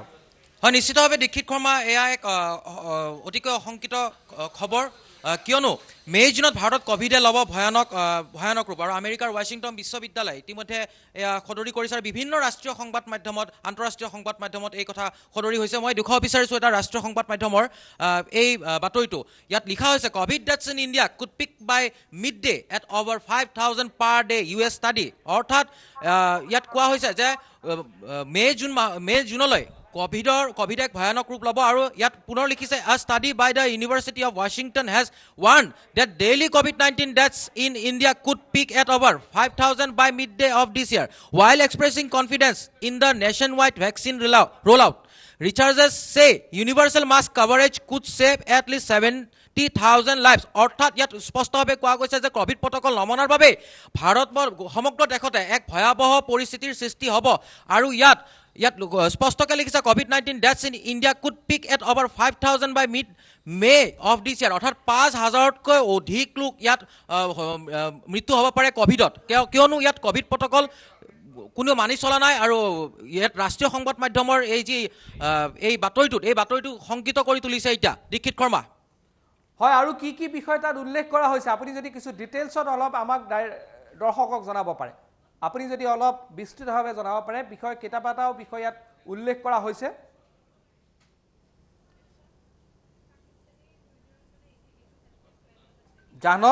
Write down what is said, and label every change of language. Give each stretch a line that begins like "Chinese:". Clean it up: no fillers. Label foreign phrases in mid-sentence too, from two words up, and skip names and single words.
Assamese: হয় নিশ্চিতভাৱে দীক্ষিত শৰ্মা এয়া এক অতিকৈ অশংকিত খবৰ কিয়নো মে জুনত ভাৰতত কোভিডে ল'ব ভয়ানক ৰূপ আৰু আমেৰিকাৰ ৱাশ্বিংটন বিশ্ববিদ্যালয় ইতিমধ্যে এয়া সদৰি কৰিছে আৰু বিভিন্ন ৰাষ্ট্ৰীয় সংবাদ মাধ্যমত আন্তঃৰাষ্ট্ৰীয় সংবাদ মাধ্যমত এই কথা সদৰি হৈছে মই দেখুৱাব বিচাৰিছোঁ এটা ৰাষ্ট্ৰীয় সংবাদ মাধ্যমৰ এই বাতৰিটো ইয়াত লিখা হৈছে
English: Covid deaths in India could peak by mid day at over 5,000 per day US study
Assamese: অৰ্থাৎ ইয়াত কোৱা হৈছে যে মে জুনলৈ কোভিড এক ভয়ানক ৰূপ ল'ব আৰু ইয়াত পুনৰ লিখিছে
English: a study by the University of Washington has warned that ডেইলি COVID-19 deaths in India could peak at over 5,000 by midday of this year while expressing confidence in the nationwide vaccine rollout. Researchers say universal mass coverage could save at least 70,000 lives
Assamese: অৰ্থাৎ ইয়াত স্পষ্টভাৱে কোৱা গৈছে যে কোভিড প্ৰটকল নমনাৰ বাবে ভাৰতবৰ্ষ সমগ্ৰ দেশতে এক ভয়াবহ পৰিস্থিতিৰ সৃষ্টি হ'ব আৰু ইয়াত স্পষ্টকৈ লিখিছে
English: COVID-19 deaths in India could peak at over 5,000 by May of this year
Assamese: অৰ্থাৎ 5,000তকৈ অধিক লোক ইয়াত মৃত্যু হ'ব পাৰে কোভিডত কিয়নো ইয়াত
English: covid protocol
Assamese: কোনেও মানি চলা নাই আৰু ইয়াত ৰাষ্ট্ৰীয় সংবাদ মাধ্যমৰ এই বাতৰিটো শংকিত কৰি তুলিছে এতিয়া দীক্ষিত শৰ্মা হয় আৰু কি বিষয় তাত উল্লেখ কৰা হৈছে আপুনি যদি কিছু ডিটেইলছত অলপ আমাক দৰ্শকক জনাব পাৰে আপুনি যদি অলপ বিস্তৃতভাৱে জনাব পাৰে বিষয় কেইটাবাটাও বিষয় ইয়াত উল্লেখ কৰা হৈছে জানব